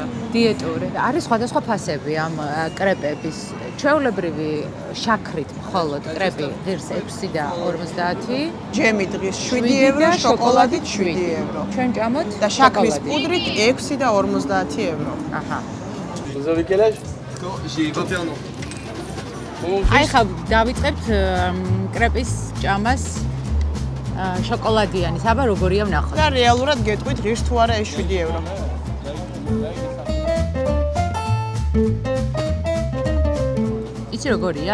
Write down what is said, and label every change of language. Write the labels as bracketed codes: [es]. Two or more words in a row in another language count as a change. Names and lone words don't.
[ka] დიეტური. არის სხვადასხვა ფასები ამ კრეპების. ჩვეულებრივი შაქრით მხოლოდ კრეპი ღირს 6 და 50. ჯემი დღის 7 ევრო, შოკოლადით 7 ევრო. ჩვენ ჭამოთ და შაქრის პუდრით 6 და 50 ევრო. აჰა. [fr] Vous avez quel âge? J'ai 21 ans. [ka] აი ხა დავიწყებთ კრეპის ჭამას შოკოლადიანის. აბა როგორია ვნახოთ. და რეალურად გეტყვით ღირს თუ არა ეს 7 ევრო. იცი როგორია?